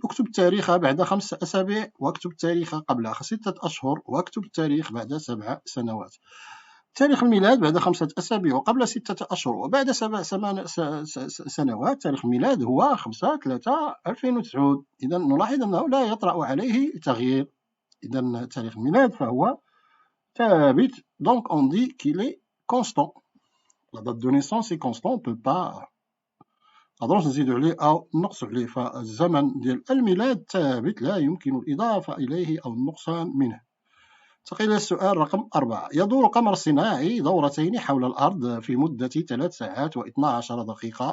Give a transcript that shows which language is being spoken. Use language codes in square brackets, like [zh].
[ar] اكتب التاريخ بعد 5 أسابيع، واكتب التاريخ قبل 6 أشهر، واكتب التاريخ بعد 7 سنوات. تاريخ الميلاد بعد 5 أسابيع وقبل 6 أشهر وبعد 7 سنوات. تاريخ الميلاد هو 5/3/2009. إذا نلاحظ أنه لا يطرأ عليه تغيير. إذا تاريخ الميلاد فهو ثابت. [fr] Donc on dit qu'il est constant. La date de naissance est constant. On ne peut pas [ar] نقدروش نزيدو عليه أو نقصو عليه. فالزمن ديال الميلاد ثابت لا يمكن الإضافة إليه أو النقصان منه. انتقل إلى السؤال رقم 4. يدور قمر صناعي دورتين حول الأرض في مدة 3 ساعات و12 دقيقة.